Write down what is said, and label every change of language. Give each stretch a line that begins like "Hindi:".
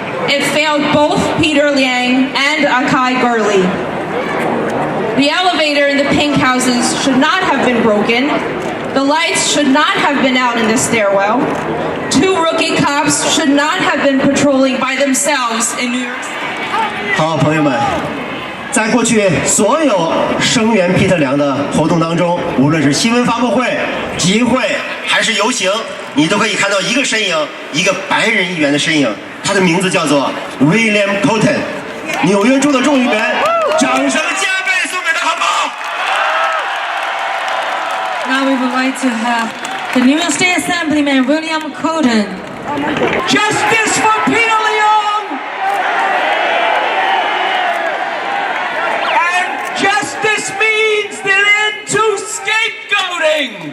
English: It failed both Peter Liang and Akai Gurley. The elevator in the pink houses should not have been broken. The lights should not have been out in the stairwell. Two rookie cops should not have been patrolling by themselves in New York City.
Chinese: 好，朋友们，在过去所有声援Peter Liang的活动当中，无论是新闻发布会、集会还是游行，你都可以看到一个身影，一个白人议员的身影。他的名字叫做 William Cotton， 纽约州的众议员，掌声加倍送给他，好不好？
English: Now we would like to have the New York State Assemblyman William Cotton. Justice for Peter Liang! And justice means an end to scapegoating!